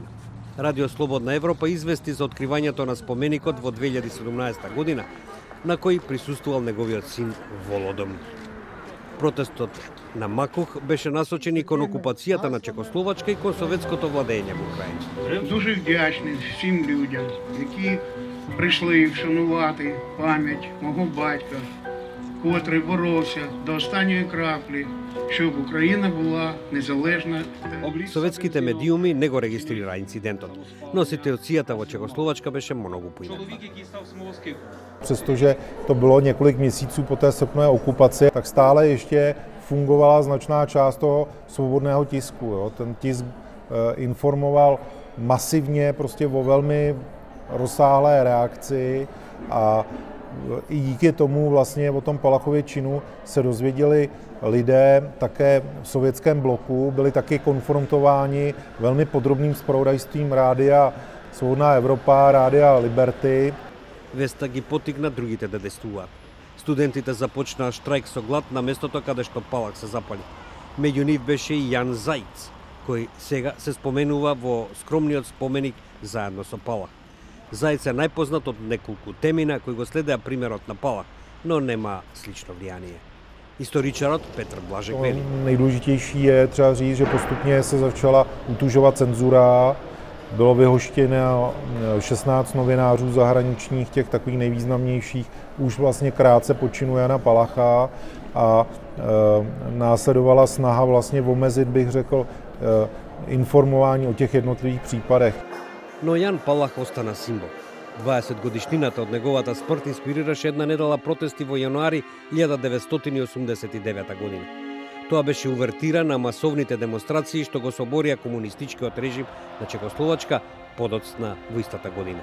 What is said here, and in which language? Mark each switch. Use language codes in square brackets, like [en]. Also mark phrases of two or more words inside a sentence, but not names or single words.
[mk] Радио Слободна Европа извести за откривањето на споменикот во 2017 година, на кој присуствувал неговиот син Володомир. Протестот на Макух беше насочен и кон окупацијата на Чехословачка и кон советското владење во Украина. [uk] Дуже вдячний всім людям, які прийшли вшанувати пам'ять мого батька, котрий боровся до останньої краплі, щоб Україна була незалежна. [mk] Советските медиуми не го регистрираа инцидентот, но ситуацијата во Чехословачка беше многу поинаква. [cs] Přestože to bylo několik měsíců po té srpnové okupaci, tak stále ještě fungovala značná část toho svobodného tisku. Jo. Ten tisk informoval masivně prostě o velmi rozsáhlé reakci a i díky tomu vlastně o tom Palachově činu se dozvěděli lidé také v sovětském bloku, byli taky konfrontováni velmi podrobným zpravodajstvím Rádia Svobodná Evropa, Rádia Liberty. [mk] Веста ги потикна другите да действуваат. Студентите започнаа штрајк со глад на местото каде што Палах се запали. Меѓу нив беше и Јан Зајц, кој сега се споменува во скромниот споменик заедно со Палах. Зајц е најпознат од неколку темина кои го следеа примерот на Палах, но нема слично влијание. Историчарот Петр Блажек вели: [cs] Nejdůležitější je třeba říct, že postupně se začala utužovat cenzura. Bylo vyhoštěno 16 novinářů zahraničních, těch takových nejvýznamnějších, už vlastně krátce po činu Jana Palacha a následovala snaha vlastně omezit, bych řekl, informování o těch jednotlivých případech. [mk] Но Јан Палах остана символ. 20 годишнината од неговата смрт инспирираше една недела протести во јануари 1989 година. Тоа беше увертира на масовните демонстрации што го соборија комунистичкиот режим на Чехословачка подоцна во истата година.